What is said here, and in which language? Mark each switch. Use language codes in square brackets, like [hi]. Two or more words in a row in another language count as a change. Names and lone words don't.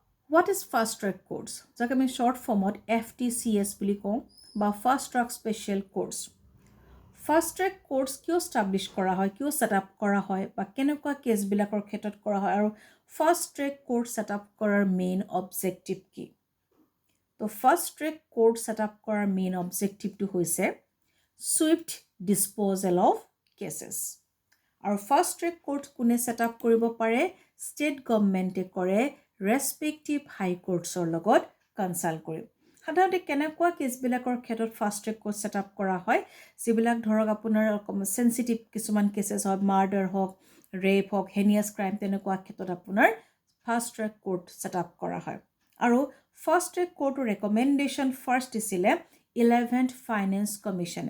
[en] What is fast track courts? [as] যাক আমি [en] short formত [as] FTCS বুলি কওঁ বা [en] fast track special courts. Fast track courts [as] কিয় establish কৰা হয়, কিয় [en] set up [as] কৰা হয় বা কেনেকুৱা কেছবিলাকৰ ক্ষেত্ৰত কৰা হয় আৰু [en] fast track court set up [as] কৰাৰ [en] main objective [as] কি? তো [en] fast track court set up [as] কৰাৰ [en] main objective [as] টো হৈছে [en] swift disposal of cases. [as] আৰু [en] fast track court [as] কোনে [en] set up [as] কৰিব পাৰে? [en] State government [as] কৰে [en] respective high courtsৰ [as] লগত কনসাল্ট কৰি। সাধাৰণতে কেনেকুৱা কেছবিলাকৰ ক্ষেত্ৰত [en] fast track court set up [as] কৰা হয়, যিবিলাক ধৰক আপোনাৰ সেনচিটিভ কিছুমান কেছেছ হয়, মাৰ্ডাৰ হওক, ৰেপ হওক, [en] heinous crime, [as] তেনেকুৱা ক্ষেত্ৰত আপোনাৰ [en] fast track court set up [as] কৰা হয়। আৰু [en] fast track courtৰ recommendation first [as] দিছিলে [en] 11th finance commissionে।